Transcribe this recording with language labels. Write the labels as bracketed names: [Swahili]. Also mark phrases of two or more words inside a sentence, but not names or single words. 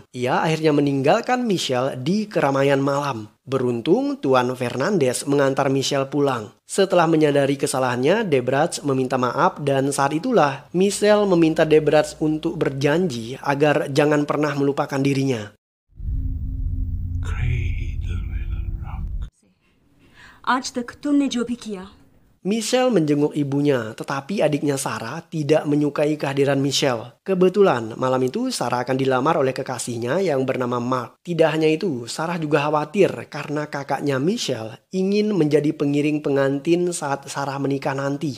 [Indonesian] Ia akhirnya meninggalkan Michelle di keramaian malam. Beruntung Tuan Fernandes mengantar Michelle pulang. Setelah menyadari kesalahannya, Debratch meminta maaf dan saat itulah Michelle meminta Debratch untuk berjanji agar jangan pernah melupakan dirinya. [Hindi] आज तक तुमने जो भी किया। [Indonesian] Michelle menjenguk ibunya, tetapi adiknya Sarah tidak menyukai kehadiran Michelle. Kebetulan malam itu Sarah akan dilamar oleh kekasihnya yang bernama Mark. Tidak hanya itu, Sarah juga khawatir karena kakaknya Michelle ingin menjadi pengiring pengantin saat Sarah menikah nanti.